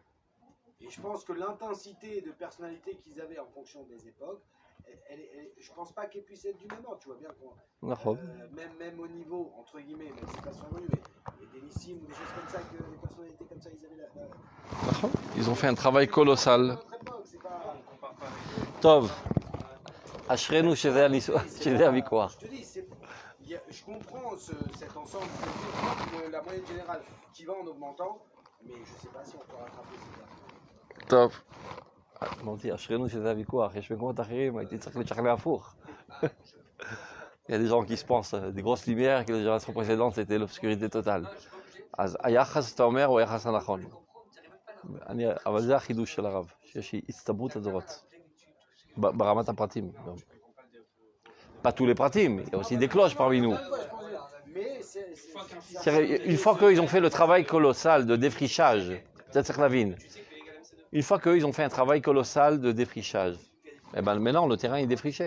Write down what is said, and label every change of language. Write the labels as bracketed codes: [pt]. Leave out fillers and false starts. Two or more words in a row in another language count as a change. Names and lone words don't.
[fr] Et je pense que l'intensité de personnalité qu'ils avaient en fonction des époques, je pense pas qu'elle puisse être du même ordre, tu vois bien quoi. Même au niveau, entre guillemets, même si c'est pas survenu, mais des Nissim ou des choses comme ça, que des personnalités comme ça, ils avaient Ils ont fait un travail colossal. [he] טוב. אשרנו שזה הוויכוח. [fr] Je te dis, je comprends cet ensemble, la moyenne générale qui va en augmentant, mais je sais pas si on peut rattraper ces personnes. [he] טוב. אמרתי, אשרינו שזה הוויכוח, יש מקומות אחרים, הייתי צריך לשכנע הפוך. [fr] Il y a des gens qui se pensent, des grosses lumières, que les générations précédentes, c'était l'obscurité totale. [he] אז היחס, אתה אומר, הוא היחס הנכון. אבל זה החידוש של הרב, שיש הצטברות הדורות. ברמת הפרטים. [fr] Pas tous les pratim, il y a aussi des cloches parmi nous. Une fois qu'ils ont fait le travail colossal de défrichage, une fois qu'ils ont fait un travail colossal de défrichage, et ben maintenant le terrain est défriché.